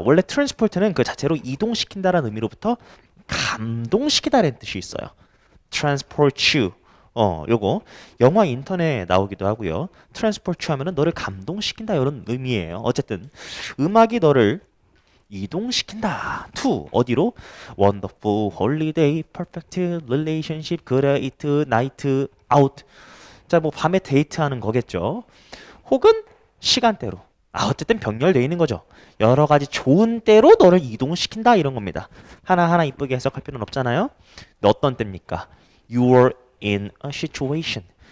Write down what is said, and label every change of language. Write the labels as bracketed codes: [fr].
[ko] 원래 transport는 그 자체로 이동시킨다라는 의미로부터 감동시키다라는 뜻이 있어요. [en] transport you. [ko] 요거 영화 인턴에 나오기도 하고요. [en] transport you [ko] 하면은 너를 감동시킨다 이런 의미예요. 어쨌든 음악이 너를 이동시킨다. to 어디로? [en] wonderful, holiday, perfect, relationship, great, night, out. [ko] 자, 뭐 밤에 데이트하는 거겠죠. 혹은 시간대로. 어쨌든 병렬되어 있는 거죠. 여러 가지 좋은 때로 너를 이동시킨다 이런 겁니다. 하나하나 이쁘게 해석할 필요는 없잖아요. 근데 어떤 때입니까? [en] You were in a situation.